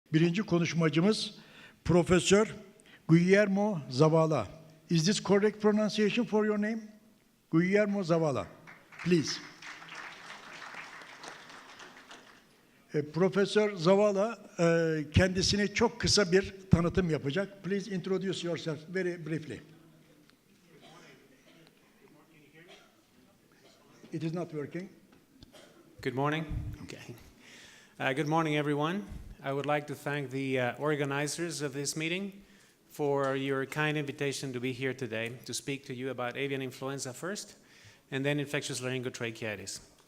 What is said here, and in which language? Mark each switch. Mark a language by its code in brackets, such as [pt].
[tr] Birinci konuşmacımız Profesör Guillermo Zavala. [en] Is this correct pronunciation for your name? Guillermo Zavala. Please. [tr] Profesör Zavala kendisine çok kısa bir tanıtım yapacak. [en] Please introduce yourself very briefly. It is not working. Good morning. Okay. Good morning, everyone. I would like to thank the organizers of this meeting for your kind invitation to be here today to speak to you about avian influenza first, and then infectious laryngotracheitis.